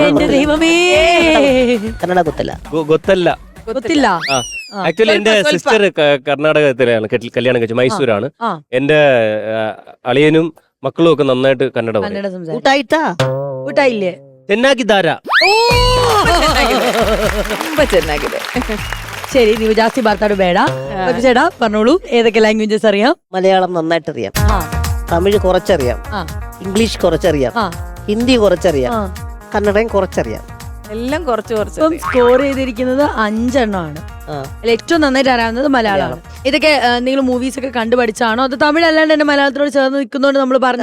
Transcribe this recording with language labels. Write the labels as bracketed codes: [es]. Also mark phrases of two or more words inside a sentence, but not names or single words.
[ml] എന്റെ ദൈവമേ, കന്നഡ കുത്തല്ല. [kn] ഗൊത്തല്ല. ಗೊತ್ತಿಲ್ಲ. ആക്ച്വലി എന്റെ സിസ്റ്റർ കർണാടകത്തിലാണ് കല്യാണം കഴിച്ചത്, മൈസൂരാണ്. എന്റെ അളിയനും മക്കളും ഒക്കെ നന്നായിട്ട് കന്നഡ പറയും. കന്നഡ സംസാരിക്കും. ಊಟಾಯ್ತಾ ഊട്ടായില്ലേ? ചെന്നാക്കിദാര. ತುಂಬಾ ಚೆನ್ನಾಗಿದೆ. ശരി, ನೀವು ಜಾಸ್ತಿ ಮಾತಾಡು ಬೇಡ. [ml] ചേട്ടാ പറഞ്ഞോളൂ, ഏതൊക്കെ ലാംഗ്വേജസ് അറിയാം? മലയാളം നന്നായിട്ടറിയാം, ആ, തമിഴ് കുറച്ചറിയാം, ആ, ഇംഗ്ലീഷ് കുറച്ചറിയാം, ആ, ഹിന്ദി കുറച്ചറിയാം, ആ. കന്നഡയും കുറച്ചറിയാം. എല്ലാം കുറച്ച് കുറച്ച് ഇപ്പം സ്കോർ ചെയ്തിരിക്കുന്നത് 5 എണ്ണമാണ്. ആ. അതിൽ ഏറ്റവും നന്നായിട്ട് അറിയാവുന്നത് മലയാളമാണ്. ഇതൊക്കെ നിങ്ങൾ മൂവീസ് ഒക്കെ കണ്ടു പഠിച്ചാണോ അത് തമിഴ് അല്ലാണ്ട് തന്നെ മലയാളത്തിനോട് ചേർന്ന് നിൽക്കുന്നോണ്ട് നമ്മൾ പറഞ്ഞു